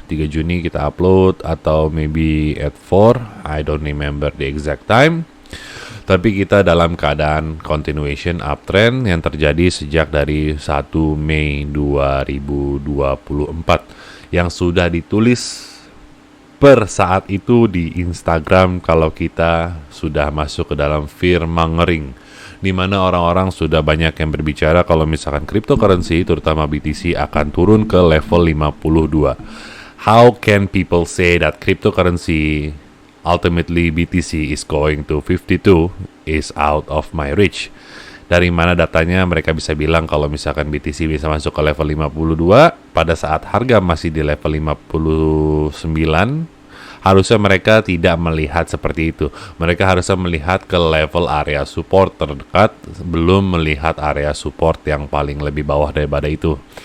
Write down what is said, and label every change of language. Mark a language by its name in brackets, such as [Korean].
[Indonesian] 3 Juni kita upload atau [English] maybe at 4, I don't remember the exact time. [Indonesian] Tapi kita dalam keadaan continuation uptrend yang terjadi sejak dari 1 Mei 2024 yang sudah ditulis per saat itu di Instagram kalau kita sudah masuk ke dalam fear mongering, di mana orang-orang sudah banyak yang berbicara kalau misalkan cryptocurrency terutama BTC akan turun ke level 52. [English] How can people say that cryptocurrency ultimately BTC is going to 52 is out of my reach? [Indonesian] Dari mana datanya mereka bisa bilang kalau misalkan BTC bisa masuk ke level 52 pada saat harga masih di level 59? Harusnya mereka tidak melihat seperti itu. Mereka harusnya melihat ke level area support terdekat, belum melihat area support yang paling lebih bawah daripada itu.